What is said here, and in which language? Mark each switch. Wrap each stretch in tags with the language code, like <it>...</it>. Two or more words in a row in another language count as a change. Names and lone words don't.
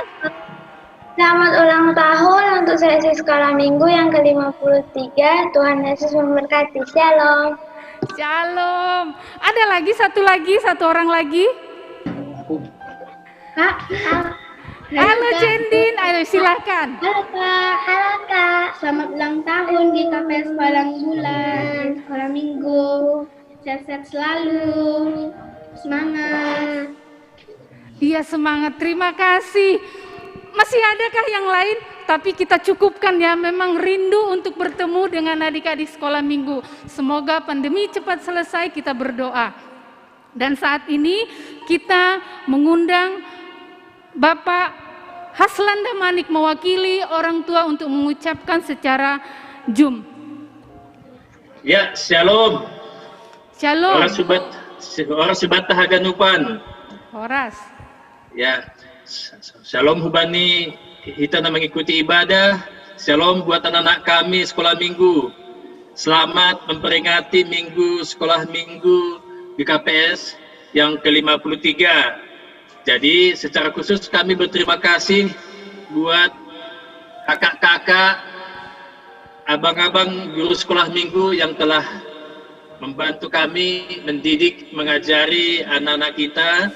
<id>Selamat ulang tahun untuk seksi Sekolah Minggu yang ke-53. Tuhan Yesus memberkati. Shalom. Shalom. Ada lagi, satu orang lagi. Kak. Halo Jendin, ayo silahkan. Halo Kak. Halo Kak. Selamat ulang tahun GKPS Padang Bulan. Sekolah Minggu. Sehat-sehat selalu. Semangat. Iya, semangat. Terima kasih. Masih adakah yang lain? Tapi kita cukupkan ya, memang rindu untuk bertemu dengan adik-adik Sekolah Minggu. Semoga pandemi cepat selesai, kita berdoa. Dan saat ini kita mengundang Bapak Haslan Damanik mewakili orang tua untuk mengucapkan secara Zoom. Ya, shalom. Shalom.</id> <bts>Orang Subata Haganupan.</bts> <id>Horas. Ya, shalom hubani kita nak mengikuti ibadah. Shalom buat anak-anak kami Sekolah Minggu. Selamat memperingati Minggu Sekolah Minggu GKPS yang ke-53. Jadi secara khusus kami berterima kasih buat kakak-kakak, abang-abang guru Sekolah Minggu yang telah membantu kami mendidik, mengajari anak-anak kita.</id>